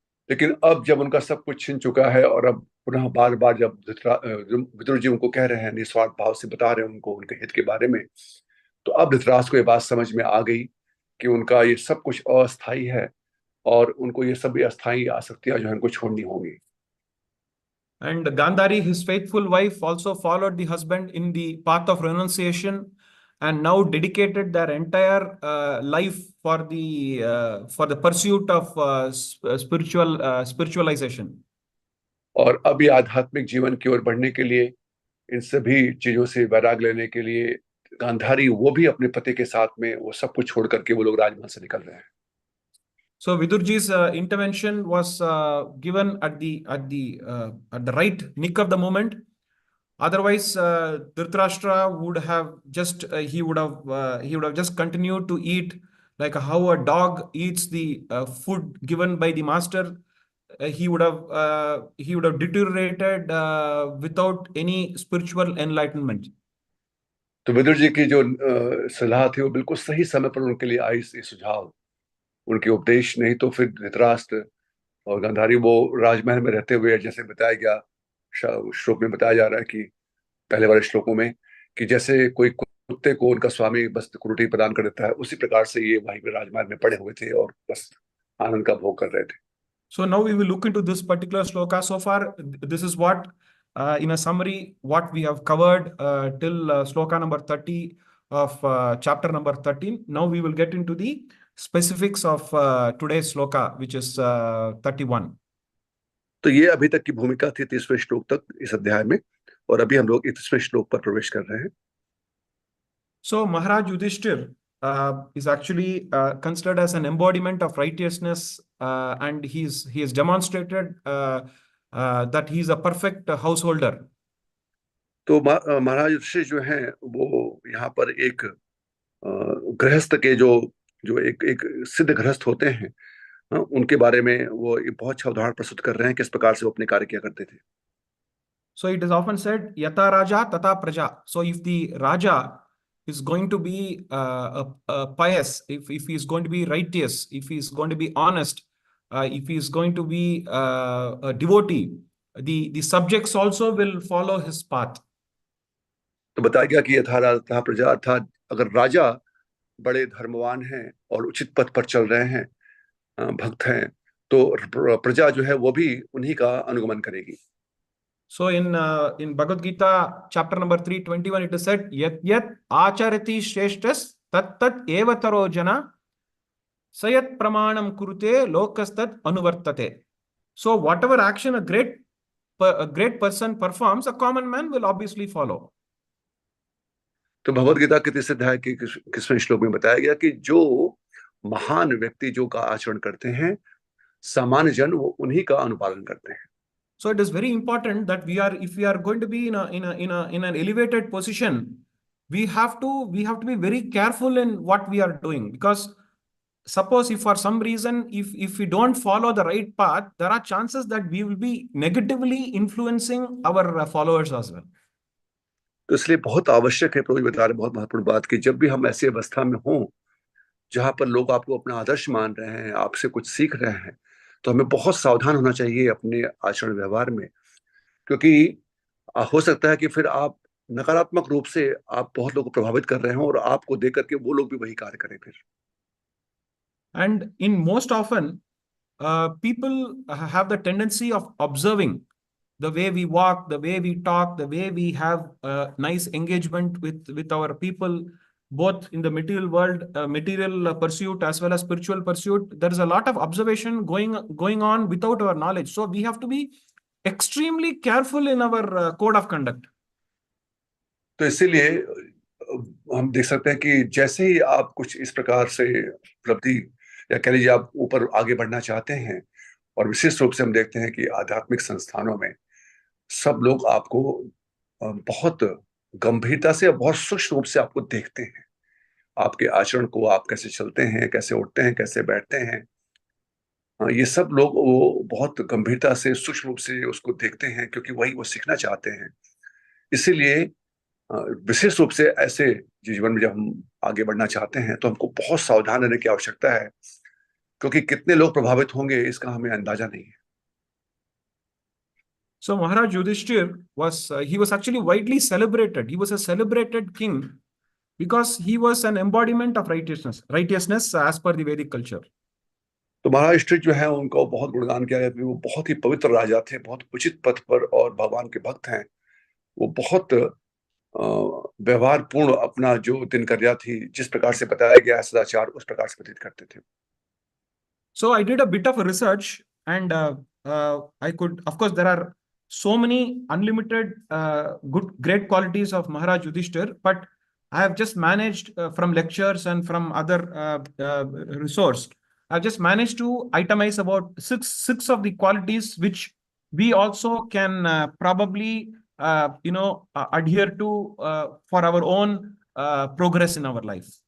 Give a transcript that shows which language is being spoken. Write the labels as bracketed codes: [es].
[hi] लेकिन अब जब उनका सब कुछ छिन चुका है और अब पुनः बार बार जब विदुर जी उनको कह रहे हैं, निस्वार्थ भाव से बता रहे हैं उनको उनके हित के बारे में, तो अब धृतराष्ट्र को ये बात समझ में आ गई कि उनका ये सब कुछ अस्थाई है और उनको ये सभी अस्थाई आसक्तियां जो है उनको छोड़नी होंगी। [en] And Gandhari, his faithful wife, also followed the husband in the path of renunciation and now dedicated their entire life for the pursuit of spiritualization. [hi] और अब ये आध्यात्मिक जीवन की ओर बढ़ने के लिए, इन सभी चीजों से वैराग लेने के लिए गांधारी वो भी अपने पति के साथ में वो सब कुछ छोड़ करके वो लोग राजमहल से निकल रहे हैं। [en] So Vidurji's intervention was given at the right nick of the moment. Otherwise, Dhritarashtra would have just he would have just continued to eat like how a dog eats the food given by the master. He would have deteriorated without any spiritual enlightenment. [hi] तो विदुर जी की जो सलाह थी वो बिल्कुल सही समय पर उनके लिए आई, ये सुझाव, उनके उपदेश। नहीं तो फिर धृतराष्ट्र और गांधारी वो राजमहल में रहते हुए, जैसे बताया गया श्लोक में बताया जा रहा है कि पहले वाले श्लोकों में, कि जैसे कोई कुत्ते को उनका स्वामी बस रोटी प्रदान कर देता है, उसी प्रकार से ये वहीं पे राजमहल में पड़े हुए थे और बस आनंद का भोग कर रहे थे। [en] So now we will look into this particular shloka. So far, this is what, in a summary, what we have covered till shloka number 30 of chapter number 13. Now we will get into the specifics of today's shloka, which is 31. [hi] तो ये अभी तक की भूमिका थी 30वें श्लोक तक इस अध्याय में, और अभी हम लोग 31वें श्लोक पर प्रवेश कर रहे हैं। [en] So Maharaj Yudhishthir is actually considered as an embodiment of righteousness, and he has demonstrated that he is a perfect householder. [hi] तो महाराज युधिष्ठिर जो हैं वो यहाँ पर एक गृहस्थ के जो एक सिद्ध गृहस्थ होते हैं, उनके बारे में वो एक बहुत अच्छा उदाहरण प्रस्तुत कर रहे हैं किस प्रकार से वो अपने कार्य किया करते थे। [en] So it is often said, [sa] Yata Raja Tata Praja. [en] So if the Raja is going to be pious, if he is going to be righteous, if he is going to be honest, if he is going to be a devotee, the subjects also will follow his path. [hi] तो बताया गया कि यथा राजा तथा प्रजा, अर्थात अगर राजा बड़े धर्मवान हैं और उचित पथ पर चल रहे हैं, भक्त हैं, तो प्रजा जो है वो भी उन्हीं का अनुगमन करेगी। [en] So in Bhagavad Gita chapter number 321 it is said [sa] yat yat acharati shreshtas tat tat evataro jana sayat pramanam kurute lokastat anuvartate. [en] So whatever action a great person performs, a common man will obviously follow. [hi] तो भगवद गीता के 30 अध्याय के 21वें श्लोक में बताया गया कि जो महान व्यक्ति जो का आचरण करते हैं, सामान्य जन वो उन्हीं का अनुपालन करते हैं। [en] So it is very important that if we are going to be in an elevated position, we have to be very careful in what we are doing, because suppose if for some reason if we don't follow the right path, there are chances that we will be negatively influencing our followers as well. [hi] तो इसलिए बहुत आवश्यक है, प्रभु बता रहे बहुत महत्वपूर्ण बात, कि जब भी हम ऐसी अवस्था में हों जहां पर लोग आपको अपना आदर्श मान रहे हैं, आपसे कुछ सीख रहे हैं, तो हमें बहुत सावधान होना चाहिए अपने आचरण व्यवहार में, क्योंकि हो सकता है कि फिर आप नकारात्मक रूप से आप बहुत लोगों को प्रभावित कर रहे हो और आपको देख करके वो लोग भी वही कार्य करें फिर। [en] And in most often, people have the tendency of observing the way we walk, the way we talk, the way we have nice engagement with our people, both in the material world, material pursuit as well as spiritual pursuit. There is a lot of observation going on without our knowledge. So we have to be extremely careful in our code of conduct. [hi] तो इसीलिए हम देख सकते हैं कि जैसे ही आप कुछ इस प्रकार से उपलब्धि या कह लीजिए आप ऊपर आगे बढ़ना चाहते हैं, और विशेष रूप से हम देखते हैं कि आध्यात्मिक संस्थानों में सब लोग आपको बहुत गंभीरता से और बहुत सूक्ष्म रूप से आपको देखते हैं, आपके आचरण को, आप कैसे चलते हैं, कैसे उठते हैं, कैसे बैठते हैं। ये सब लोग वो बहुत गंभीरता से सूक्ष्म रूप से उसको देखते हैं, क्योंकि वही वो सीखना चाहते हैं। इसीलिए विशेष रूप से ऐसे जीवन में जब हम आगे बढ़ना चाहते हैं तो हमको बहुत सावधान रहने की आवश्यकता है, क्योंकि कितने लोग प्रभावित होंगे इसका हमें अंदाजा नहीं है। [en] So Maharaj Yudhishthir was he was actually widely celebrated. He was a celebrated king because he was an embodiment of righteousness as per the Vedic culture. [hi] तो महाराज युधिष्ठिर जो है उनका बहुत गुणगान किया गया, वो बहुत ही पवित्र राजा थे, बहुत उचित पथ पर और भगवान के भक्त हैं। वो बहुत व्यवहार पूर्ण अपना जो दिनचर्या थी, जिस प्रकार से बताया गया सदाचार, उस प्रकार से व्यतीत करते थे। [en] So I did a bit of a research, and I could, of course, there are so many unlimited great qualities of Maharaj Yudhishthir, but I have just managed from lectures and from other resource, I've just managed to itemize about six of the qualities which we also can probably adhere to for our own progress in our life.